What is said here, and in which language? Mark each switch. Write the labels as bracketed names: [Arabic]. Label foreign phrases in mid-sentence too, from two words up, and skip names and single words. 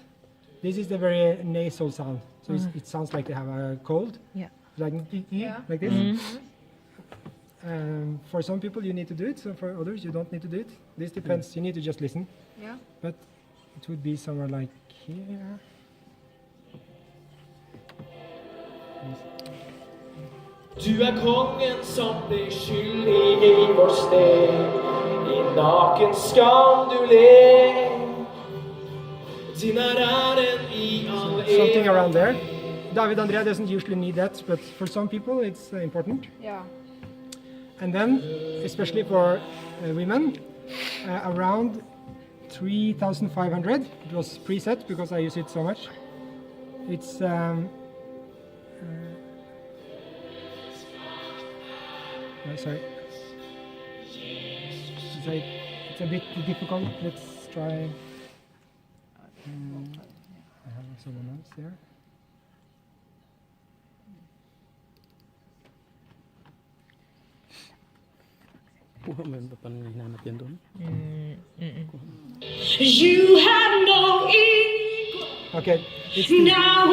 [English] This is the very nasal sound, so it sounds like they have a cold, Yeah. like like this. For some people you need to do it, so for others you don't need to do it. This depends, you need to just listen. Yeah. But it would be somewhere like here. [Norwegian] Du er kongen som ble skyldig i vår sted. I naken skam du le. Din er æren i all [English] Something around there. David Andrea doesn't usually need that, but for some people it's important. Yeah. And then, especially for women, around 3,500. It was preset because I use it so much. It's sorry. It's a bit difficult. Let's try. I have someone else there. [Filipino] Kuha mo yung paano hinahanap yan doon? [English] You have no equal. Okay. It's Now